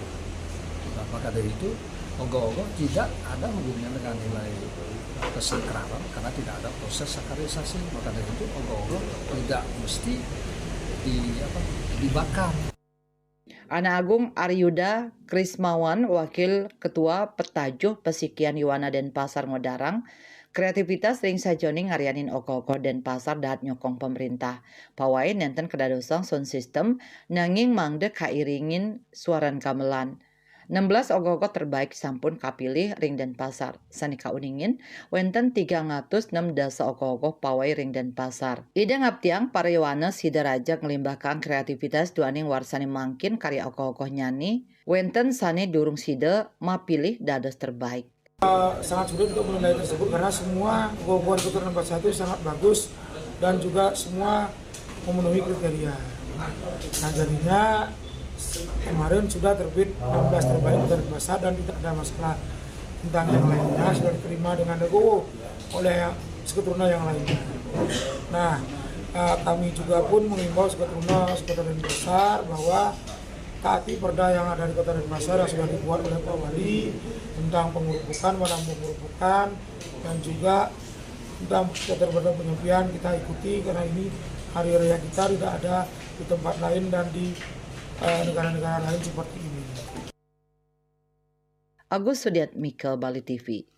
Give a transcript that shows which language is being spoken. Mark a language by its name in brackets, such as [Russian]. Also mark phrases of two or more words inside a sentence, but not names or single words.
[Indonesian] Nah, maka dari itu ogoh-ogoh tidak ada hubungannya dengan nilai kesakralan karena tidak ada proses sakralisasi. Maka dari itu ogoh-ogoh tidak mesti dibakar. [Balinese] Ana Agung Aryuda Krismawan, Wakil Ketua Petajuh Pesikian Yuwana Denpasar Ngodarang, kreativitas ring sajoni ngarianin ogoh-ogoh Denpasar dahat nyokong pemerintah. Pawai nenten kedadosang sound system nanging mangde kairingin suaran gamelan. 16 ogoh-ogoh terbaik sampun kapilih ring Denpasar. Sani kauningin, wenten 306 dasa ogoh-ogoh pawai ring Denpasar. Ida ngaptiang para Yuwana sidaraja ngelimbahkan kreativitas duaning warsani mangkin karya ogoh-ogoh nyani, wenten sani durung sida mapilih dados terbaik. [Indonesian] Sangat sulit untuk menilai tersebut karena semua ogoh-ogoh di Kota Denpasar itu sangat bagus dan juga semua memenuhi kriteria. Nah jadinya kemarin sudah terbit 16 terbaik Kota Denpasar dan tidak ada masalah tentang yang lainnya, sudah diterima dengan legowo oleh seketuruna yang lainnya. Nah kami juga pun mengimbau seketuruna Kota Denpasar bahwa taati perda yang ada di Kota Denpasar yang sudah dibuat oleh Pak Wali tentang pengurupukan, dan juga tentang catur berata penyepian kita ikuti karena ini hari raya kita tidak ada di tempat lain dan di negara-negara lain seperti ini. Agus Sudiatmika, Bali TV.